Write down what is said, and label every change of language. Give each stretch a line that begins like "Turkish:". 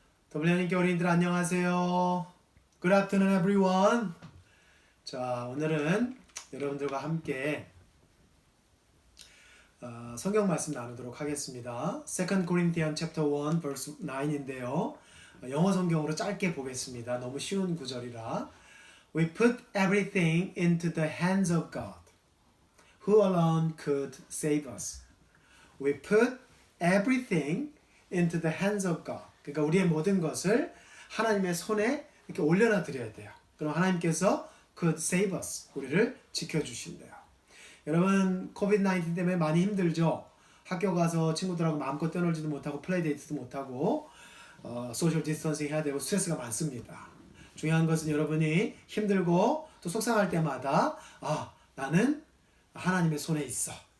Korean: 더블유님께 어린이들 안녕하세요.
English: Good afternoon everyone.
Korean: 자, 오늘은 여러분들과 함께 성경 말씀 나누도록 하겠습니다.
English: 2 Corinthians chapter 1 verse 9인데요.
Korean: 영어 성경으로 짧게 보겠습니다. 너무 쉬운 구절이라.
English: We put everything into the hands of God, who alone could save us. We put everything into the hands of God.
Korean: 그러니까 우리의 모든 것을 하나님의 손에 이렇게 올려놔 드려야 돼요. 그럼 하나님께서
English: could save us.
Korean: 우리를 지켜주신대요. 여러분 코비드-19 때문에 많이 힘들죠. 학교 가서 친구들하고 마음껏 떠놀지도 못하고 플레이데이트도 못하고 소셜 디스턴싱 해야 되고 스트레스가 많습니다. 중요한 것은 여러분이 힘들고 또 속상할 때마다 나는 하나님의 손에 있어.